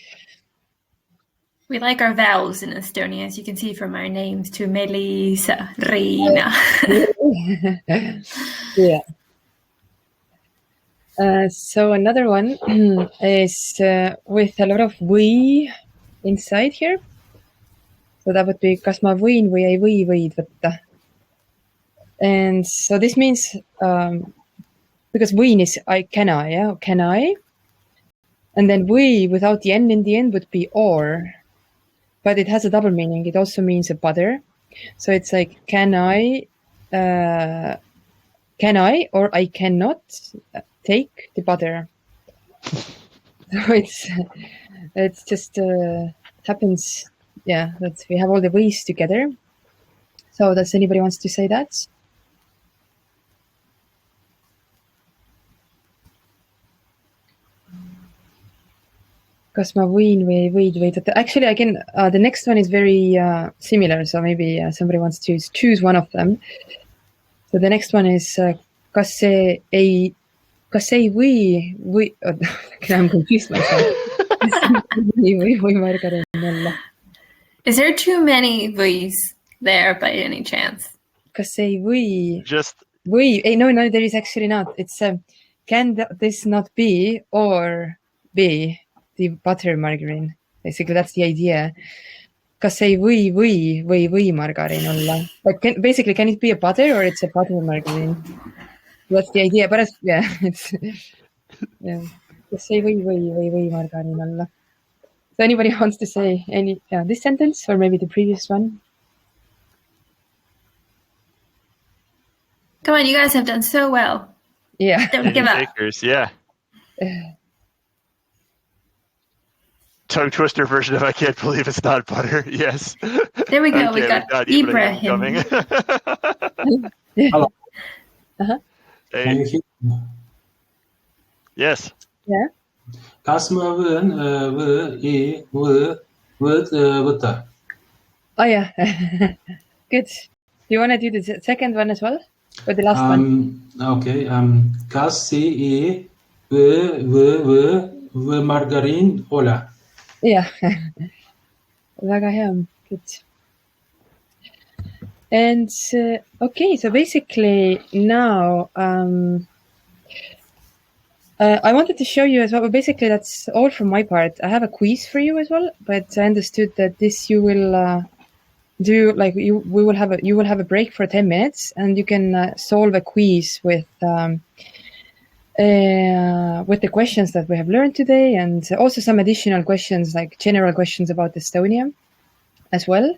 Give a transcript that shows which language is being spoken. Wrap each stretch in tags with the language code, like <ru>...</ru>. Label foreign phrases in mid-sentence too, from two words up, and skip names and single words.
<en>We like our vowels in Estonia, as you can see from our names, to Melisa, Riina. Yeah. So another one is with a lot of we inside here. So that would be</en> <et>kas ma võin või ei või võid võtta.</et> <en>And so this means, because võin is can I. And then we without the N in the end would be or, but it has a double meaning. It also means a butter. So it's like, can I or I cannot take the butter. So it's just happens, that we have all the ways together. So does anybody wants to say that?</en> <et>Kas ma võin või ei võid võidata?</et> <en>Actually, I can. The next one is very similar, so maybe somebody wants to choose one of them. So the next one is</en> <et>kas see ei või</et> <en>I'm confused myself. või margarin olla. Is there too many võis there by any chance?</en> <et>Kas ei või?</et> <en>Just</en> <et>Või no,</et> <en>there is actually not. It's can this not be or be the butter margarine? Basically, that's the idea.</en> <et>Kas ei või margarin olla?</et> <en>But can it be a butter or it's a butter margarine? That's the idea. But it's</en> <et>Kas ei või margarin olla?</et> <en>So anybody wants to say this sentence or maybe the previous one? Come on, you guys have done so well. Yeah. Don't give up. Takers, yeah. Tongue twister version of I can't believe it's not butter. Yes. There we go. Okay, we got Ibrahim. coming. Hello. Hey. Can you hear me? Yes. Yeah.</en> <et>Kas ma võin võtta?</et> <en>Oh yeah. Good. Do you want to do the second one as well? Or the last one?</en> <et>Okay. Kas see margariin ole? Yeah. Väga hea.</et> <en>Good. And okay, so basically now I wanted to show you as well, but basically that's all from my part. I have a quiz for you as well, but I understood that this you will do, like you will have a break for 10 minutes and you can solve a quiz with the questions that we have learned today, and also some additional questions, like general questions about Estonia as well.</en>